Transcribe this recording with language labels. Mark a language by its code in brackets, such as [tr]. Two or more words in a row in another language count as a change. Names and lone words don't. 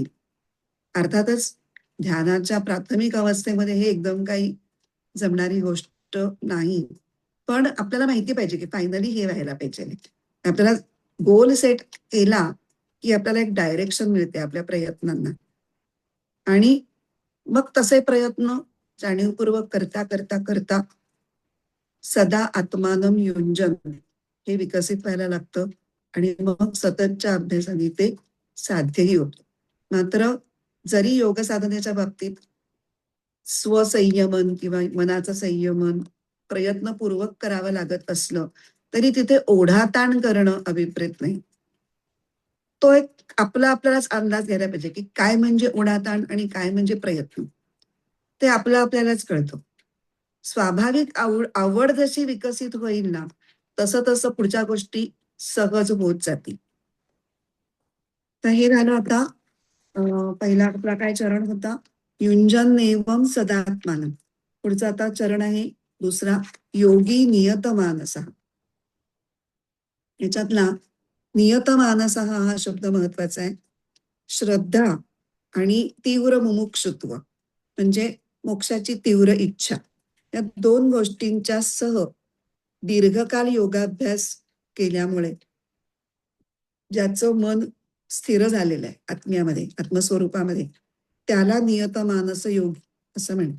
[mr] अर्थातच ध्यानाच्या प्राथमिक अवस्थेमध्ये हे एकदम काही जमणारी गोष्ट नाही, पण आपल्याला माहिती पाहिजे की फायनली हे व्हायला पाहिजे. आपल्याला [en] goal set [mr] केला की आपल्याला एक डायरेक्शन मिळते आपल्या प्रयत्नांना, आणि मग तसे प्रयत्न जाणीवपूर्वक करता करता करता [sa] सदा आत्मानम युंजन [mr] हे विकसित व्हायला लागतं, आणि मग सततच्या अभ्यासाने ते साध्यही होतं. मात्र जरी योग साधनेच्या बाबतीत स्वसंयमन किंवा मनाचं संयमन प्रयत्नपूर्वक करावं लागत असलं तरी तिथे ओढाताण करणं अभिप्रेत नाही. तो एक आपल्यालाच अंदाज घ्यायला पाहिजे की काय म्हणजे उडाताण आणि काय म्हणजे प्रयत्न. ते आपल्यालाच कळतं. स्वाभाविक आवड जशी विकसित होईल ना, तसं तसं पुढच्या गोष्टी सहज होत जातील. तर हे झालं आता पहिला आपला काय चरण होता, [sa] युंजन एवं सदात्मानं. [mr] पुढचा आता चरण आहे दुसरा, [sa] योगी नियतमानसः. [mr] याच्यातला नियतमानसः हा शब्द महत्वाचा आहे. श्रद्धा आणि तीव्र मुमुक्षुत्व म्हणजे मोक्षाची तीव्र इच्छा, या दोन गोष्टींच्या सह दीर्घकाल योगाभ्यास केल्यामुळे ज्याचं मन स्थिर झालेलं आहे आत्म्यामध्ये, आत्मस्वरूपामध्ये, त्याला नियतमानस योगी असं म्हणतात.